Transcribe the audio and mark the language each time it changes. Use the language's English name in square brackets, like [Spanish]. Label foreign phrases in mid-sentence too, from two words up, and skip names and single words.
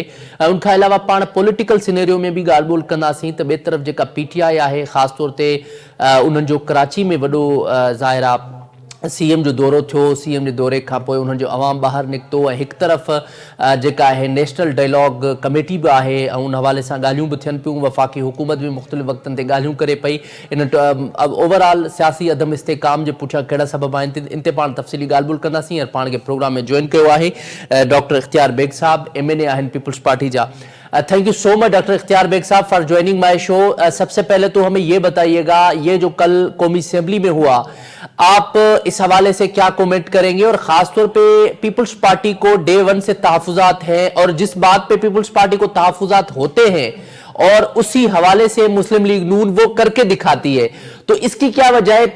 [Sindhi] उनखां अलावा पाण पॉलिटिकल सिनेरियो में बि ॻाल्हि ॿोल कंदासीं त ॿिए तरफ़ जेका PTI आहे, ख़ासि तौर ते उन्हनि जो कराची में वॾो ज़ाहिर आहे CM जो दौरो थियो, CM जे दौरे खां पोइ उन्हनि जो अवाम ॿाहिरि निकितो, ऐं हिकु तरफ़ जेका आहे नेशनल डायलॉग कमेटी बि आहे, ऐं उन हवाले सां ॻाल्हियूं बि थियनि पियूं। वफ़ाक़ी हुकूमत बि मुख़्तलिफ़ वक़्तनि ते ॻाल्हियूं करे पई। इन ओवरऑल सियासी अदम इस्तेकाम जे पुठियां कहिड़ा सबब आहिनि, इन ते पाण तफ़सीली ॻाल्हि ॿोल कंदासीं। ऐं पाण खे प्रोग्राम में जॉइन कयो आहे डॉक्टर इख्तियार बेग साहब, MNA आहिनि पीपुल्स पार्टी जा। [English] Thank you so much Doctor इख्तियार बेग साहब for joining my show। [Urdu] سب سے پہلے تو ہمیں یہ بتائیے گا، یہ جو کل قومی اسمبلی میں ہوا، آپ اس حوالے سے کیا کمنٹ کریں گے، اور خاص طور پہ پیپلز پارٹی کو [English] day one [Urdu] سے تحفظات ہیں، اور جس بات پہ پیپلز پارٹی کو تحفظات ہوتے ہیں اور اسی حوالے سے مسلم لیگ نون وہ کر کے دکھاتی ہے، تو اس کی کیا وجہ ہے?